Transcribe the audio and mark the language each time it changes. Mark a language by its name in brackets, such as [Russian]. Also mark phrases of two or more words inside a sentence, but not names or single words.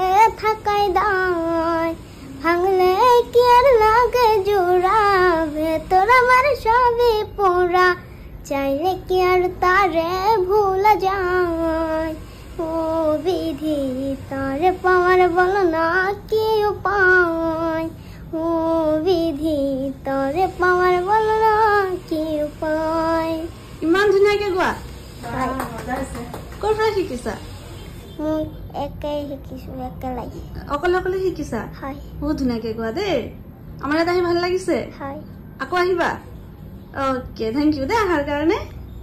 [Bangla] থাকাই দায় ভাঙলে কি আর লাগে জোড়া ভেতর আমার সবই পোড়া চাইলে কি আর তারে ভুলা যায় ও বিধি তারে পাওয়ার বলো না কি উপায় ও বিধি তারে পাওয়ার বলো না কি উপায় [Assamese] ইমান ধুনীয়াকে গোৱা? হয়। ক'ৰ পৰা শিকিছা? মোক একাই শিকিছো একেলাই। অকলে অকলে শিকিছা? হয়। বহুত ধুনীয়াকে গোৱা দেই। আমাৰ ইয়াত আহি ভাল লাগিছে? হয়। আকৌ আহিবা? অ'কে, [English] thank you [Assamese] দেই অহাৰ কাৰণে।